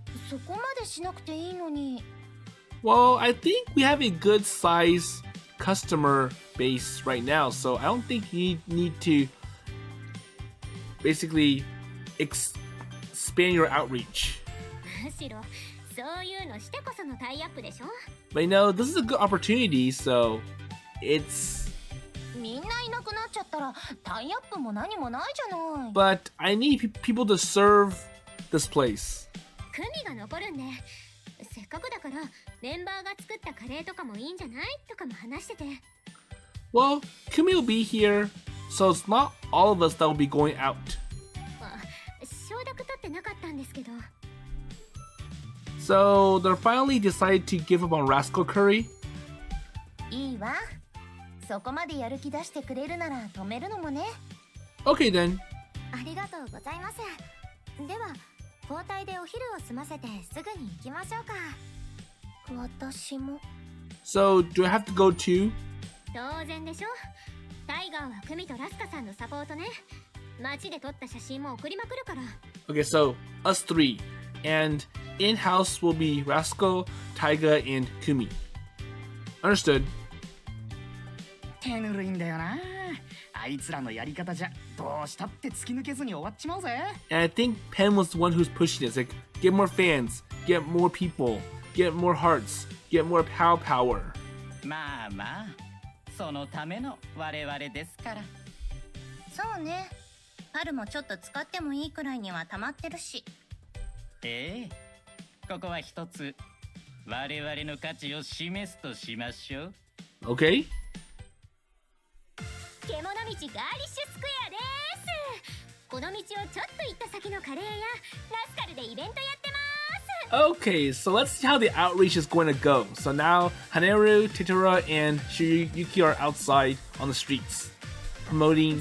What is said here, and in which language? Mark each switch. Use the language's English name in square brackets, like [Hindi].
[Japanese] そこまでしなくていいのに。 [English] Well, I think we have a good size customer base right now, so I don't think you need to basically expand your outreach. [Japanese] むしろそういうのしてこそのタイアップでしょ？ [English] But you know, this is a good opportunity, so it's... [Japanese] みんないなくなっちゃったらタイアップも何もないじゃない。 [English] But I need people to serve this place. [Japanese] クミが残るんで、せっかくだからメンバーが作ったカレーとかもいいんじゃないとかも話してて。 [English] Well, Kumi will be here, so it's not all of us that will be going out. [Japanese] 承諾取ってなかったんですけど。 [English] So they finally decided to give up on Rascal Curry. [Japanese] いいわ。そこまでやる気出してくれるなら止めるのもね。 [English] Okay then. [Japanese] ありがとうございます。では交代でお昼を済ませてすぐに行きましょうか。私も。 [English] So do I have to go too? [Japanese] 当然でしょ。タイガーはクミとラスカさんのサポートね。街で撮った写真も送りまくるから。 [English] Okay, so us three. And in-house will be Rascal, Taiga, and Kumi. Understood. [Japanese] 手ぬるいんだよな。あいつらのやり方じゃどうしたって突き抜けずに終わっちまうぜ。 [English] And I think Pen was the one who's pushing it. It's like, get more fans, get more people, get more hearts, get more power. [Japanese] まあまあ、そのための我々ですから。そうね。パルもちょっと使ってもいいくらいには溜まってるし。ええ、ここは一つ我々の価値を示すとしましょう。 [English] Okay? [Japanese] けもの道ガーリッシュスクエアです。この道をちょっと行った先のカレーやラスカルでイベントやってます。 [English] Okay, so let's see how the outreach is going to go. So now Haneru, Titara, and Shirayuki are outside on the streets promoting